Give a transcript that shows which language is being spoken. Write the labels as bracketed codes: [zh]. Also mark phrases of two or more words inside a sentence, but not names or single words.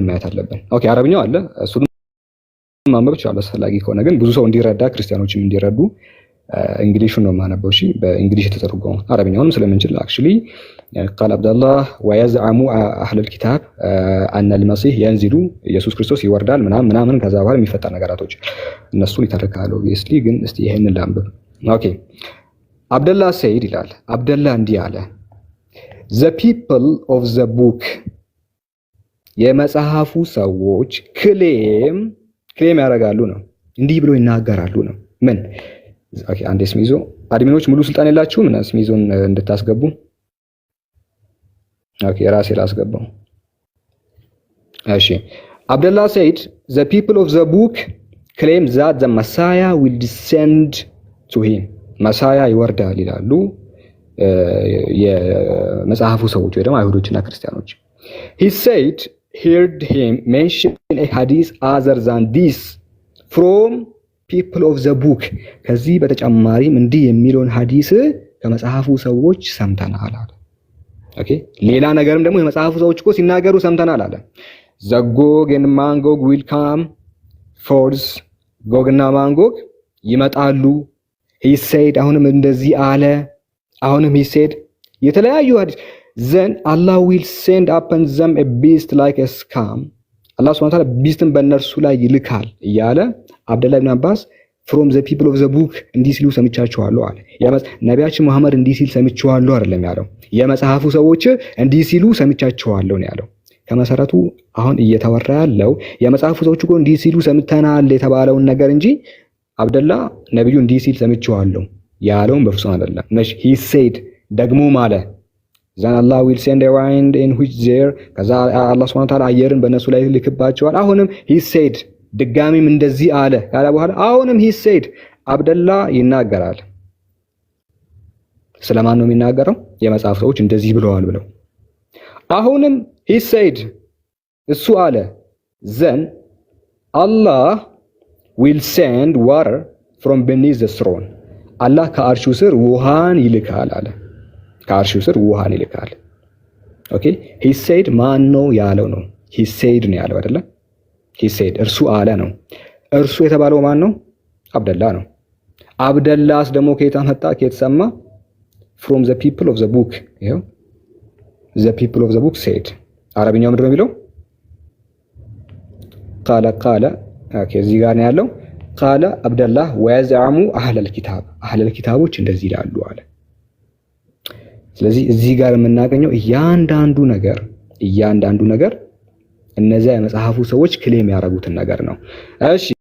[am] ማየት አለብን። ኦኬ አረብኛው አለ እሱን ማንበብ ይችላል አስፈላጊ ከሆነ፣ ግን ብዙ ሰው እንዲረዳ ክርስቲያኖችም እንዲረዱ እንግሊሹን ነው የማነበው። እሺ በእንግሊሽ የተተረጎመ አረብኛውንም ስለምንችል አክቹሊ [ar] قال عبد الله ويزعم أهل الكتاب أن المسيح ينزل [am] ኢየሱስ ክርስቶስ ይወርዳል ምናምን ከዛ በኋላ የሚፈጠር ነገራቶች እነሱን ይተረካሉ። ኦብቪየስሊ ግን እስቲ ይሄንን ላንብብ። ኦኬ አብደላ ሰይድ ይላል። አብደላ እንዲህ አለ። [en] the people of the book [am] የመጽሐፉ ሰዎች ክሌም ያደርጋሉ ነው፣ እንዲህ ብሎ ይናገራሉ ነው። ምን ኦኬ አንዴ ስሚዞ አድሚኖች ሙሉ ስልጣን የላችሁም እና ስሚዞን እንድታስገቡ። ኦኬ ራሴ ላስገባው። እሺ አብደላ ሰይድ [en] the people of the book claim that the Messiah will descend to him [am] መሳያ ይወርዳል ይላሉ የመጽሐፉ ሰዎች ወይ ደግሞ አይሁዶችና ክርስቲያኖች። [en] he said heard him mention a hadith other than this from people of the book [am] ከዚህ በተጨማሪም እንዲህ የሚለውን ሐዲስ ከመጽሐፉ ሰዎች ሰምተናል አለ። ኦኬ ሌላ ነገርም ደግሞ የመጽሐፉ ሰዎች እኮ ሲናገሩ ሰምተናል አለ። [en] the Gog and Magog will come forth [am] ጎግና ማንጎግ ይመጣሉ። [en] he said [am] አሁንም እንደዚህ አለ። አሁንም [en] he said [am] የተለያዩ ሐዲስ [en] then Allah will send upon them a beast like a scum [am] አላህ [ar] سبحانه وتعالى [am] ቢስትን በእነርሱ ላይ ይልካል እያለ አብደላህ ኢብኑ አባስ [en] from the people of the book [am] እንዲህ ሲሉ ሰምቻቸዋለሁ አለ። ነቢያችን መሐመድ እንዲህ ሲል ሰምቻቸዋለሁ አይደለም ያለው፣ የመጽሐፉ ሰዎች እንዲህ ሲሉ ሰምቻቸዋለሁ ነው ያለው። ከመሰረቱ አሁን እየተወራ ያለው የመጽሐፉ ሰዎች እኮ እንዲህ ሲሉ ሰምተናል የተባለውን ነገር እንጂ አብደላ ነብዩ እንዲህ ሲል ሰምቻለሁ ያለውን በፍጹም አይደለም። ነሽ [en] he said [am] ደግሞ ማለ [en] then Allah will send a wind in which there [am] ከዛ አላህ [ar] سبحانه وتعالى [am] አየርን በእነሱ ላይ ልክባቸዋል። አሁንም [en] he said [am] ድጋሚም እንደዚህ አለ ካለ በኋላ አሁንም [en] he said [am] አብደላ ይናገራል። ስለማን ነው የሚናገረው? የመጽሐፍ ሰዎች እንደዚህ ብለዋል ብለው። አሁንም [en] he said [am] እሱ አለ [en] then Allah will send water from beneath the throne [am] አላህ ከአርሹ ስር ውሃን ይልካል አለ። ከአርሹ ስር ውሃን ይልካል። ኦኬ [en] he said [am] ማን ነው ያለው ነው? [en] he said [am] ነው ያለው አይደለ? [en] he said [am] እርሱ አለ ነው። እርሱ የተባለው ማን ነው? አብደላ ነው። አብደላስ ደግሞ ከየት መጣ? ከየት ሰማ? [en] from the people of the book ይሄው the people of the book said [am] አረብኛው ምንድን ነው የሚለው? ቃለ ኦኬ እዚህ ጋር ነው ያለው። [ar] قال عبد الله ويزعم أهل الكتاب [am] አህለል ኪታቦች እንደዚህ ይላሉ አለ። ስለዚህ እዚህ ጋር የምናገኘው እያንዳንዱ ነገር እነዚያ የመጽሐፉ ሰዎች ክሌም ያደረጉትን ነገር ነው። እሺ